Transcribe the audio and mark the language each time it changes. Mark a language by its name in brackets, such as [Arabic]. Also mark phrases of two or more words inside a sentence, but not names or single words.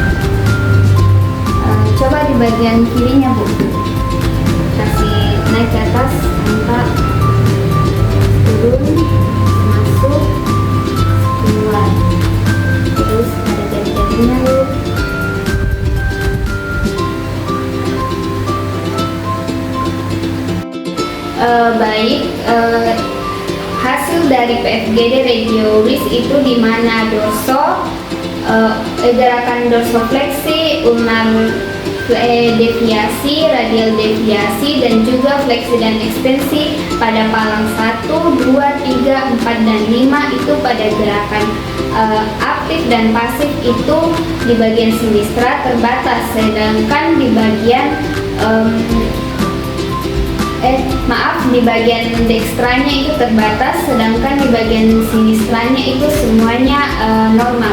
[Indonesian] Coba di bagian kirinya Bu, kasih naik ke atas, angkat, turun, masuk, keluar, terus ada jari-jarinya Bu. Hasil dari PFGD regio wrist itu di mana gerakan dorsofleksi, ulnar deviasi, radial deviasi, dan juga fleksi dan ekstensi pada palang 1, 2, 3, 4, dan 5 itu pada gerakan aktif dan pasif itu di bagian sinistra terbatas, sedangkan di bagian di bagian dekstranya itu terbatas, sedangkan di bagian sinistranya itu semuanya normal.